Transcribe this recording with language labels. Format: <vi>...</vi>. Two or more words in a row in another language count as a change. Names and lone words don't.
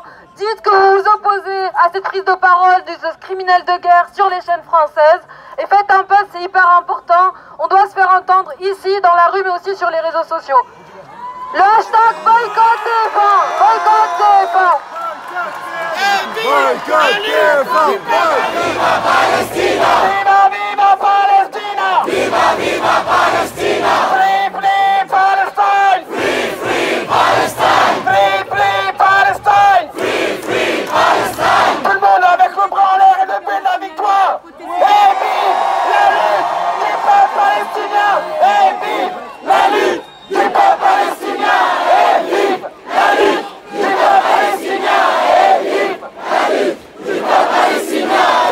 <fr>Dites que vous vous opposez à cette prise de parole de ce criminel de guerre sur les chaînes françaises. Et faites un post, c'est hyper important. On doit se faire entendre ici, dans la rue, mais aussi sur les réseaux sociaux. Le hashtag boycott TF1, boycott TF1. Boycott TF1.</fr> <es>Viva Palestina. Viva viva Palestina. Viva viva Palestina.</es> <en>Free free Palestine. Free free Palestine. Free free Palestine. Free free Palestine.</en> <fr>Tout le monde avec le bras en l'air et depuis la victoire. Et vive la lutte du peuple palestinien. Et vive la lutte du peuple palestinien. Et vive la lutte du peuple palestinien. Et vive la lutte du peuple palestinien.</fr>